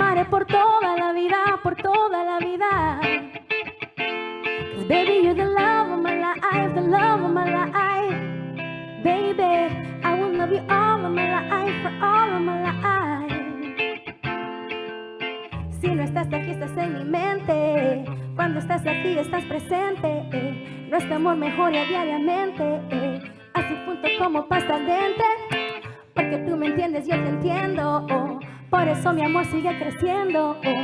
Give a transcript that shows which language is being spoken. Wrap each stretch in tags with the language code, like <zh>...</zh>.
<es>por toda la vida, por toda la vida.</es> <en>'Cause baby, you're the love of my life, the love of my life. Baby, I will love you all of my life, for all of my life.</en> <es>Si no estás aquí, estás en mi mente. Cuando estás aquí, estás presente. Nuestro amor mejora diariamente. A su punto como pasta al dente. Porque tú me entiendes, yo te entiendo. Por eso mi amor sigue creciendo.</es>